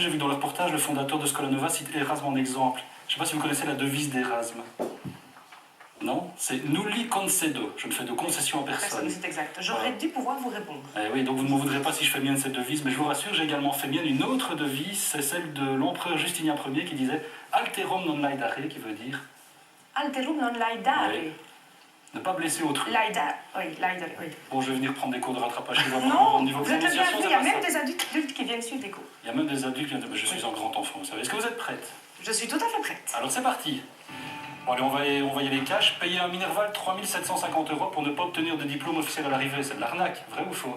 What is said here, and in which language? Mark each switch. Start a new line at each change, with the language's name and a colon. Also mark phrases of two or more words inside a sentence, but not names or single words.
French: J'ai vu dans le reportage, le fondateur de Scola Nova cite Erasme en exemple. Je ne sais pas si vous connaissez la devise d'Erasme. Non? C'est
Latin: nulli concedo.
French: Je ne fais de concession à personne. C'est exact. J'aurais dû pouvoir vous répondre. Oui, donc vous ne me voudrez pas si je fais mienne cette devise, mais je vous rassure, j'ai également fait mienne une autre devise, c'est celle de l'empereur Justinien Ier qui disait
Latin: Alterum non laedare,
French: qui veut dire
Latin: Alterum non laedare.
French: Oui. Ne pas blesser autrui. Laedare, oui, laedare, oui. Bon, je vais venir prendre des cours de rattrapage chez vous. Non, au niveau vous êtes le prononciation, bienvenu, il y a même des adultes qui viennent suivre des cours. Il y a même des adultes qui viennent... Je suis un grand enfant, vous savez. Est-ce que vous êtes prête? Je suis tout à fait prête. Alors c'est parti. Bon, allez, on va y aller cash. Payer un Minerval 3 750 € pour ne pas obtenir de diplôme officiel à l'arrivée, c'est de l'arnaque, vrai ou faux?